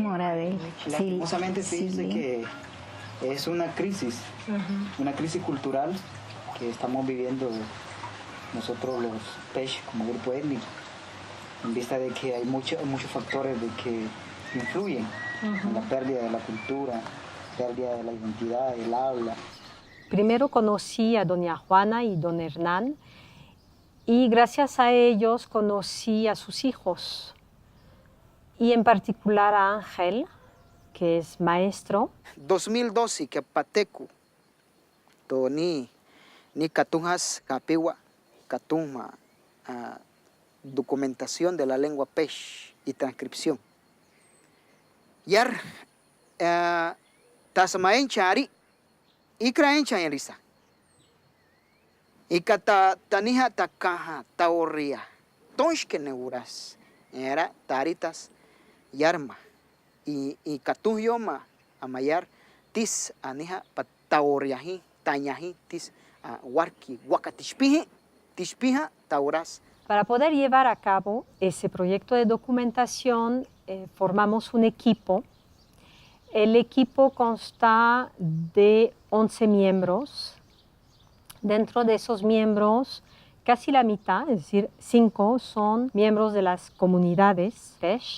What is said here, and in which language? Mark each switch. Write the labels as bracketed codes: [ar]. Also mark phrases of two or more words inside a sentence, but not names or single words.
[es] Lastimosamente se dice que es una crisis cultural que estamos viviendo nosotros los PECH como grupo étnico, en vista de que hay muchos factores de que influyen en la pérdida de la cultura, pérdida de la identidad, del habla. Primero conocí a doña Juana y don Hernán, y gracias a ellos conocí a sus hijos, y en particular a Ángel, que es maestro. [pay] 2012 que pateku to ni katunjas kapiwa katuma [es] documentación de la lengua PECH y transcripción. [pay] Yar tasmaen chari ikraen chanyarisa. Ikata taniha takaha taorria. Tonshke neuras. Era taritas yarma. Y katun yoma amayar tis aniha pataorriahi tañahi tis warki wakatishpiha tauras. [es] Para poder llevar a cabo ese proyecto de documentación, formamos un equipo. El equipo consta de 11 miembros. Dentro de esos miembros, casi la mitad, es decir, 5, son miembros de las comunidades PECH.